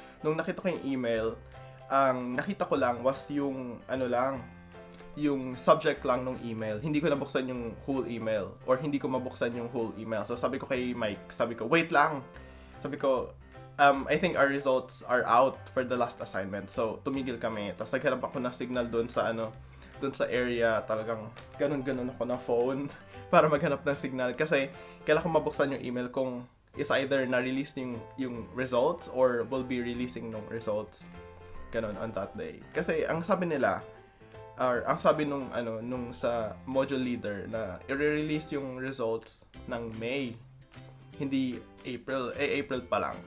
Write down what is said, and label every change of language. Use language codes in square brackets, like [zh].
[tl] Nung nakita ko yung email, ang nakita ko lang was yung yung subject lang ng email. Hindi ko nabuksan yung whole email or hindi ko mabuksan yung whole email. So, sabi ko kay Mike, wait lang. Sabi ko, [en] I think our results are out for the last assignment. [tl] So, tumigil kami. Tapos naghanap ako ng signal doon sa area. Talagang ganun-ganun ako na phone para maghanap ng signal. Kasi kailangan ko mabuksan yung email kung is either na-release yung results or will be releasing ng results. Ganun on that day. Kasi ang sabi nila, or ang sabi nung sa module leader na i-release yung results ng May, hindi April, April pa lang.